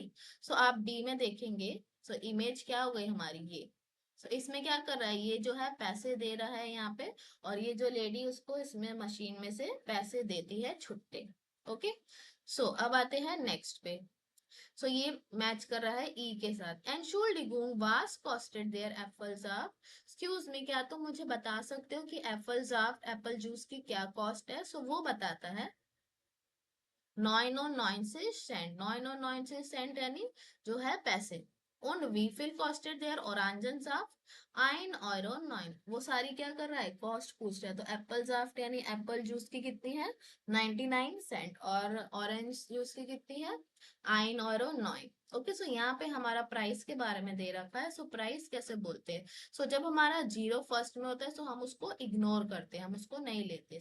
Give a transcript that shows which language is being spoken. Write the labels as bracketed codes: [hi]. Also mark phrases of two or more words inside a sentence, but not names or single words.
[hi] आप डी में देखेंगे, इमेज क्या हो गई हमारी ये। इसमें क्या कर रहा है, ये जो है पैसे दे रहा है यहाँ पे, और ये जो लेडी उसको इसमें मशीन में से पैसे देती है छुट्टे। ओके, अब आते हैं नेक्स्ट पे। ये मैच कर रहा है ई के साथ। [de] Entschuldigung, was kostet der Apfelsaft? [en] excuse me, [hi] क्या तुम मुझे बता सकते हो कि [de] Apfelsaft, [en] apple juice [hi] की क्या कॉस्ट है। वो बताता है 99 सेंट यानी जो है पैसे। [de] Und wie viel kostet der Orangensaft? 1 Euro 9। [hi] वो सारी क्या कर रहा है, कॉस्ट पूछ रहा है। तो [de] Apfelsaft [hi] यानी [en] apple juice [hi] की कितनी है, 99 सेंट, और [en] orange juice [hi] की कितनी है, 1 Euro 9। ओके, यहाँ पे हमारा प्राइस के बारे में दे रखा है। प्राइस कैसे बोलते हैं, जब हमारा [en] zero first [hi] में होता है हम उसको इग्नोर करते हैं, हम उसको नहीं लेते।